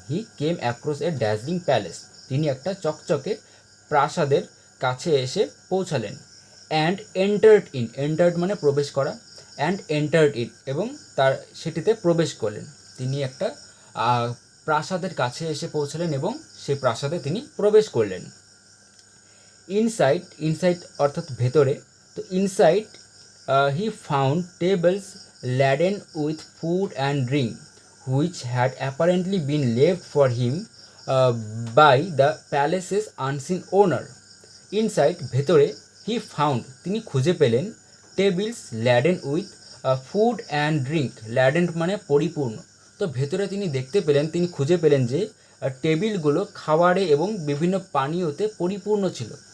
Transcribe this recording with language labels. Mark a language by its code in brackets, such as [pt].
[en] he came across a dazzling palace, [bn] তিনি একটা চকচকে প্রাসাদের কাছে এসে পৌঁছালেন। অ্যান্ড এন্টার্ড মানে প্রবেশ করা, [en] and entered in [bn] এবং তার সেটিতে প্রবেশ করলেন। তিনি একটা প্রাসাদের কাছে এসে পৌঁছালেন এবং সেই প্রাসাদে তিনি প্রবেশ করলেন। [en] inside [bn] অর্থাৎ ভেতরে, তো [en] Inside he found tables laden with food and drink which had apparently been left for him by the palace's unseen owner. [bn] Inside ভেতরে, [en] he found [bn] তিনি খুঁজে পেলেন, [en] tables laden with food and drink, [bn] laden মানে পরিপূর্ণ, তো ভেতরে তিনি দেখতে পেলেন, তিনি খুঁজে পেলেন যে টেবিলগুলো খাবারে এবং বিভিন্ন পানীয়তে পরিপূর্ণ ছিল।